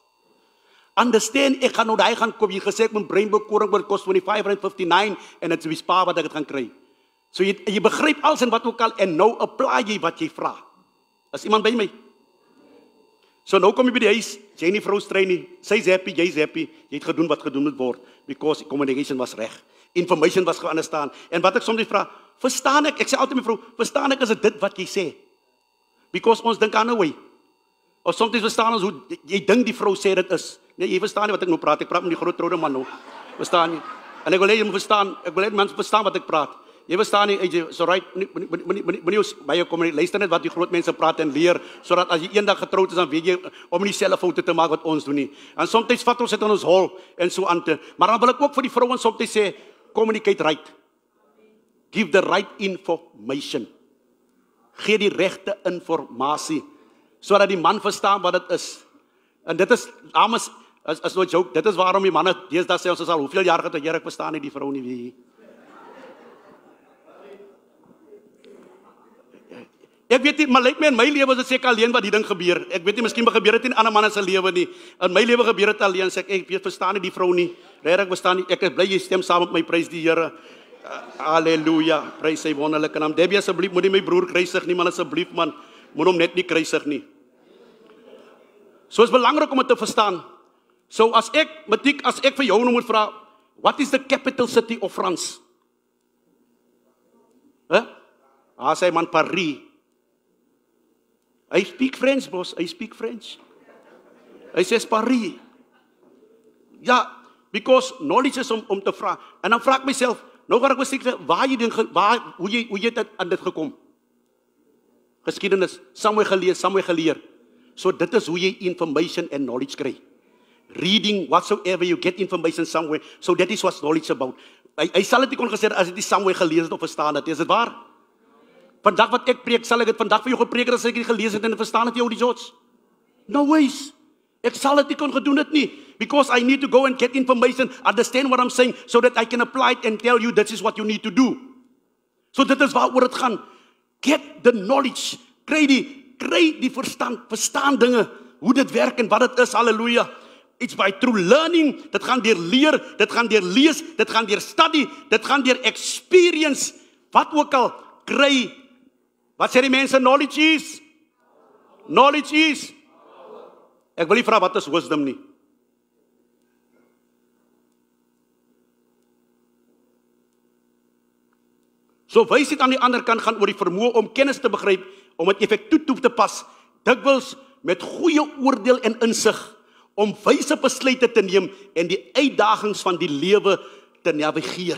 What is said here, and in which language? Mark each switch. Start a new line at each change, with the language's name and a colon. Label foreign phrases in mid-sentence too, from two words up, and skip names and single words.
Afrikaans: Understand, ek gaan nou daai gaan koop, jy gesê ek moet breinbrood koringbrood kos R25.59 en dit is wie Spar wat ek dit gaan kry. So jy begryp alles en wat ook al en nou apply jy wat jy vra. Is iemand by my? So nou kom jy by die huis, jy nie vrou strei nie, sy's happy, jy's happy, jy het gedoen wat gedoen moet word,
English: because communication
Afrikaans: was reg, information was geunderstaan, en wat ek soms vra, verstaan ek sê altyd my vrou, verstaan ek is dit wat jy sê, because ons dink aan 'n way, of soms verstaan ons hoe, jy dink die vrou sê dit is, nee, jy verstaan nie wat ek nou praat, ek praat met die groot troude man nou, verstaan nie, en ek wil hê jy moet verstaan, ek wil hê mense verstaan wat ek praat, jy verstaan nie, so right, moenie baie kom nie, luister net wat die groot mense praat en leer, sodat as jy eendag getroud is, dan weet jy, om nie dieselfde foute te maak wat ons doen nie. En soms vat ons dit in ons hol, en so aan te, maar dan wil ek ook vir die vrouens soms sê,
English: communicate right. Give the right information.
Afrikaans: Gee die regte informasie, sodat die man verstaan wat dit is. En dit is, dames, is
English: no joke,
Afrikaans: dit is waarom die manne, deesdae sê ons is al hoeveel jaar getroud, ek verstaan nie die vrou nie, wie. Ek weet nie, maar lyk my in my lewe is dit seker alleen wat die ding gebeur. Ek weet nie, miskien gebeur dit in ander manne se lewe nie. In my lewe gebeur dit alleen, sê ek weet, verstaan nie die vrou nie. Regtig verstaan nie. Ek is bly jy stem saam met my, prys die Here. Halleluja. Prys sy wonderlike naam. Debbie, asseblief moenie my broer kruisig nie, man, asseblief man. Moet hom net nie kruisig nie. So is belangrik om dit te verstaan. So as ek vir jou nou moet vra,
English: what is the capital city of France?
Afrikaans: Sê man Paris.
English: I speak French, boss. I speak French.
Afrikaans: Hy sê Paris. Ja,
English: because knowledge
Afrikaans: is om te vra. En dan vra ek myself, nou gaan ek besig, hoe jy dit aan dit gekom? Geskiedenis, somewhere geleer. So dit is hoe jy
English: information and knowledge
Afrikaans: kry.
English: Reading, whatsoever, you get information somewhere. So that is what knowledge about.
Afrikaans: Hy sal dit nie kon gesê, as dit nie somewhere gelees het of verstaan het, is dit waar? Vandag wat ek preek, sal ek dit vandag vir jou gepreek as ek dit gelees het en verstaan het jou die George?
English: No ways.
Afrikaans: Ek sal dit nie kon gedoen het nie.
English: Because I need to go and get information, understand what I'm saying, so that I can apply it and tell you this is what you need to do.
Afrikaans: So dit is waaroor dit gaan.
English: Get the knowledge.
Afrikaans: Kry die verstand, verstaan dinge, hoe dit werk en wat dit is, halleluja.
English: It's by through learning,
Afrikaans: dit gaan deur leer, dit gaan deur lees, dit gaan deur study, dit gaan deur experience, wat ook al, kry. Wat sê die mense, knowledge is? Knowledge is? Ek wil nie vra wat is wisdom nie. So wysheid aan die ander kant gaan oor die vermoë om kennis te begryp, om dit effektief toe te pas, dikwels met goeie oordeel en insig, om wyse besluite te neem en die uitdagings van die lewe te navigeer.